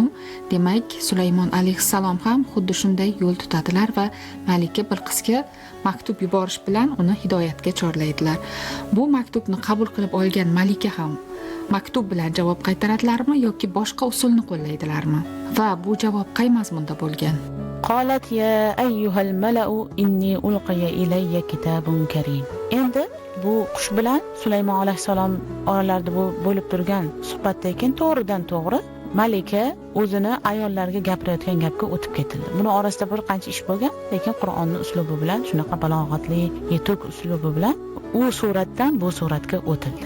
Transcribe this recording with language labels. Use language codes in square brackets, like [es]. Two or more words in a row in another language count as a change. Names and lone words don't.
[uz] Demak, Sulaymon alayhissalom ham xuddi shunday yo'l tutadilar va Malika Bilqisga maktub yuborish bilan uni hidoyatga chorlaydilar. Bu maktubni qabul qilib olgan Malika ham maktub bilan javob qaytaradilarmi yoki boshqa usulni qo'llaydilarmi? Va bu javob qay mazmunda bo'lgan? [ar] قالت يا أيها الملأ إني ألقي إلي كتاب كريم. [uz] Endi bu qush bilan Sulaymon alayhissalom oralarida bo'lib turgan suhbatdan keyin to'g'ridan to'g'ri Malika o'zini ayollarga gapirayotgan gapga o'tib ketildi. Buni orasida bir qancha ish bo'lgan, lekin Qur'onning uslubi bilan, shunaqa balog'atli, yetuk uslubi bilan u suratdan bu suratga o'tildi.